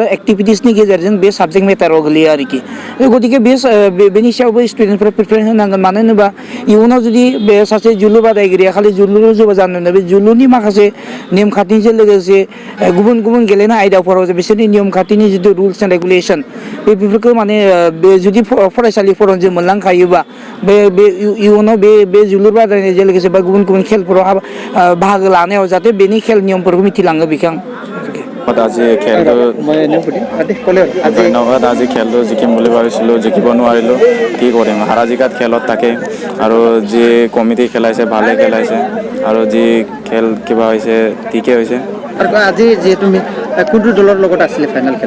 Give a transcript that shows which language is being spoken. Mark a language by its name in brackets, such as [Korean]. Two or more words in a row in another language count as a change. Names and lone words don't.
[Bodo] एक्टिभिटिसनि गेजेरजों बे साबजेक्ट मेटाराव गोलैयो आरोखि गतिके बेनि सायावबो स्टुडेन्टफोरा प्रिपेयार होनांगोन मानो होनोबा इयुनाव जुदि बे सासे जोलुर बादायगिरिया खालि जोलुराव जेबो जानो होनो बे जोलुरनि माखासे नेमखान्थिजों लोगोसे गुबुन गुबुन गेलेनाय आयदाफोराव बिसोरनि नियम खान्थिनि जिथु [English] rules and regulation [Bodo] बेफोरखौ माने बे जुदि फरायसालिफोराव जों मोनलांखायोबा बे इयुनाव बे जोलुर बादायनायजों लोगोसे बा गुबुन गुबुन खेलफोराव बाहागो लानायाव जाहाथे बेनि खेल नियमफोरखौ मिथिलाङो बेखौ [Assamese] আজি খেলটো ধন্যবাদ আজি খেলটো জিকিম বুলি ভাবিছিলোঁ জিকিব নোৱাৰিলোঁ কি কৰিম হাৰা জিকাত খেলত থাকে আৰু যি কমিটি খেলাইছে ভালে খেলাইছে আৰু যি খেল কিবা হৈছে ঠিকে হৈছে আজি যিহেতু কোনটো দলৰ লগত আছিলে ফাইনেল খেল